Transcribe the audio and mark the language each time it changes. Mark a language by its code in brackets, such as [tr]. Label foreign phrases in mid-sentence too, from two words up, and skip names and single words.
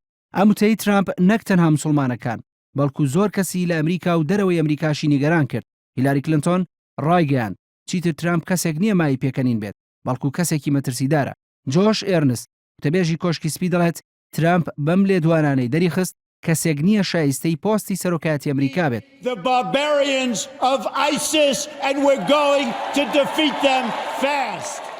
[ckb] ئەم وتەی ترامپ نەک تەنها موسڵمانەکان بەڵکو زۆر کەسی لە ئەمریکا و دەرەوەی ئەمریکاشی نیگەران کرد. هیلاری کلینتۆن ڕایگەاند چیتر ترامپ کەسێک نییە مای پێکەنین بێت، بەڵکو کەسێکی مەترسیدارە. جۆش ئێرنست وتەبێژی کۆشکی سپی دەڵێت ترامپ بەم لێدوانانەی دەریخست کەسێک نییە شایستەی پۆستی سەرۆکایەتی ئەمریکا بێت. [en] The barbarians of ISIS and we're going to defeat them fast.